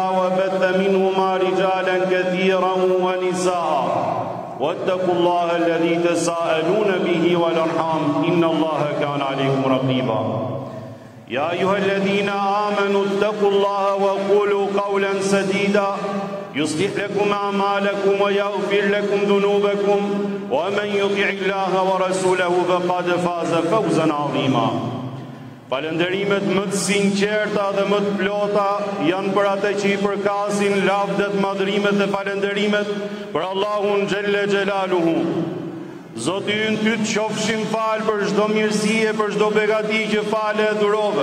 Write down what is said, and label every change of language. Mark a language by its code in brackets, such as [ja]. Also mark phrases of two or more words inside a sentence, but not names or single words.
[ar] وبث منهما رجالا كثيرا ونساء واتقوا الله الذي تساءلون به والأرحام إن الله كان عليكم رقيبا يا أيها الذين آمنوا اتقوا الله وقولوا قولا سديدا يصلح لكم أعمالكم ويغفر لكم ذنوبكم ومن يطع الله ورسوله فقد فاز فوزا عظيما. [sq] Falënderimet më të sinqerta dhe më të plota janë për atë që I përkasin lavdet, madhrimet dhe falënderimet për Allahun [ar] جل جلاله. [sq] Zoti ynë ty të qofshim falë për çdo mirësie, për çdo begati që fale e dhurove.